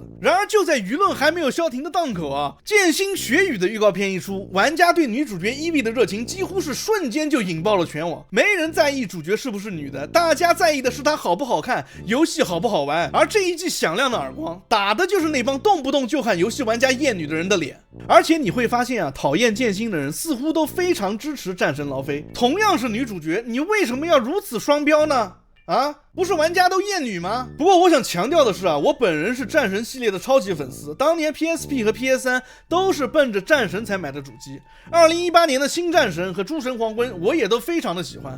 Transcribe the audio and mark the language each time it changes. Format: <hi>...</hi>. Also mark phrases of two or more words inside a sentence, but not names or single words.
<zh>然而就在輿論還沒有消停的檔口啊，劍心血雨的預告片一出，玩家對女主角伊薇的熱情幾乎是瞬間就引爆了全網。没人在意主角是不是女的，大家在意的是她好不好看，遊戲好不好玩。而這一记響亮的耳光打的就是那幫動不動就喊遊戲玩家厭女的人的臉。而且你会發現啊，討厭劍心的人似乎都非常支持戰神勞菲。同樣是女主角，你為什麼要如此雙標呢？啊，不是玩家都厭女嗎？不過我想強調的是啊，我本人是戰神系列的超級粉絲，当年 PSP 和 PS3 都是奔着戰神才買的主機。2018年的新戰神和諸神黃昏我也都非常的喜歡。</zh>